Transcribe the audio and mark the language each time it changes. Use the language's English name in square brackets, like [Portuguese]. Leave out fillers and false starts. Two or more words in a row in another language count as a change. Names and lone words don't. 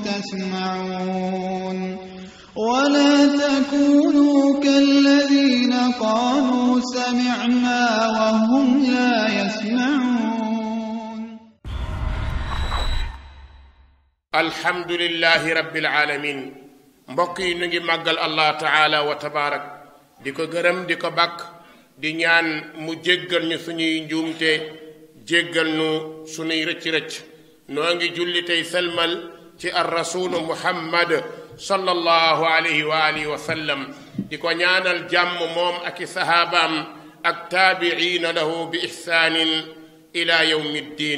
[Arabic] يسمعون ولا تكونوا كالذين قالوا سمعنا وهم لا يسمعون. الحمد لله رب العالمين. [Wolof] mbokk yi ñu ngi màggal [Arabic] الله تعالى وتبارك [Wolof] di ko gërëm di ko bàkk di ñaan mu jéggal ñu suñuy njuumte jéggal ñu suñuy rëcc-rëcc. noo ngi julli tey selmal ci [Arabic] الرسول محمد صلى الله عليه وعلى آله وسلم [Wolof] di ko ñaanal jàmm moom ak i sahaabaam ak [Arabic] التابعين لهم بإحسان إلى يوم الدين.